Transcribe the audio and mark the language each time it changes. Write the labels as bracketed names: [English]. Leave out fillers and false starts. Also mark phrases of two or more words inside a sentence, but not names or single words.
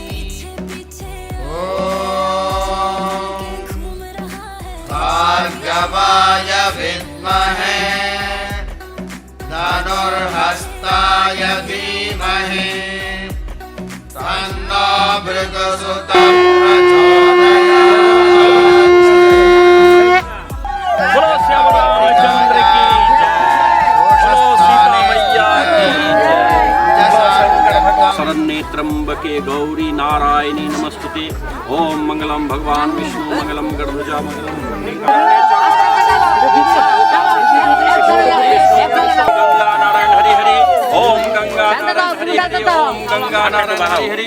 [Sanskrit] भार्गवाय विद्महे धनुर्हस्ताय धीमहि तन्नो भृगुसुतः प्रचोदयात्। [Hindi] बोलो श्याम रामचंद्र की जय, बोलो सीता मैया की जय। [Sanskrit] शंकर भगवान शरण्ये त्र्यंबके गौरी नारायणी नमस्तुते। ओम मंगलम भगवान विष्णु मंगलम गणध्वजा मंगलम गंगा नारायण हरि हरि। ओम गंगा नारायण हरि हरि। ओम गंगा नारायण हरि हरि।